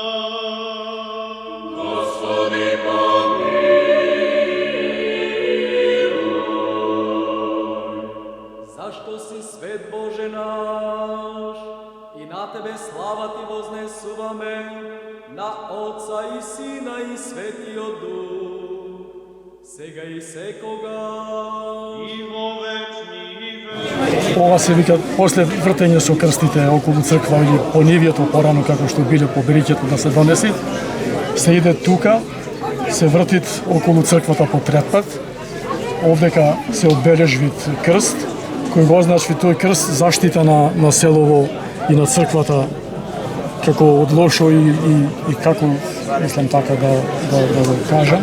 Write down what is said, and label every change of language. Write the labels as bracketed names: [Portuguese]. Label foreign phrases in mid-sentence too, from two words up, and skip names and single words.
[Macedonian] Зашто си свет Боже наш и на Тебе слава Ти вознесуваме, на Отца и Сина и Светио Дух, сега и секога. И во вечни Ова се вика после вртење со крстите околу црква или по нивјето порано како што биле по бериќето да се донеси, се иде тука, се вртит околу црквата по третпат, овдека се одбележи крст, кој го означи тој крст заштита на селово и на црквата како од лошо и како, мислам така да го кажам.